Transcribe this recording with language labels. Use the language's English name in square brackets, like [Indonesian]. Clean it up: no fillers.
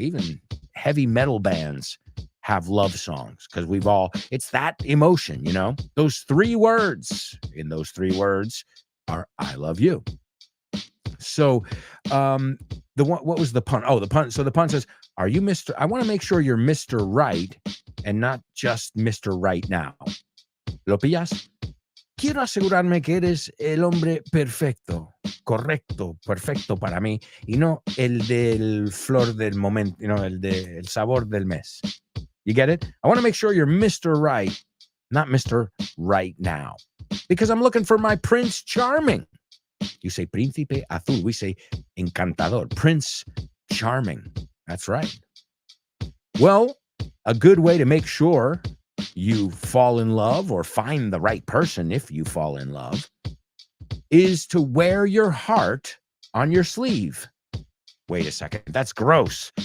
[English] Even heavy metal bands have love songs because it's that emotion, you know. Those 3 words, in those 3 words are I love you. So what was the pun? Oh, the pun. So the pun says, Are you Mr.? I want to make sure you're Mr. Right and not just Mr. Right now. [Spanish] ¿Lo pillas? Quiero asegurarme que eres el hombre perfecto, correcto, perfecto para mí, y no el del flor del momento, el del sabor del mes. [English] You get it? I want to make sure you're Mr. Right, not Mr. Right now. Because I'm looking for my Prince Charming. You say Príncipe Azul. We say Encantador. Prince Charming. That's right. Well, a good way to make sure you fall in love or find the right person if you fall in love is to wear your heart on your sleeve. Wait a second. That's gross.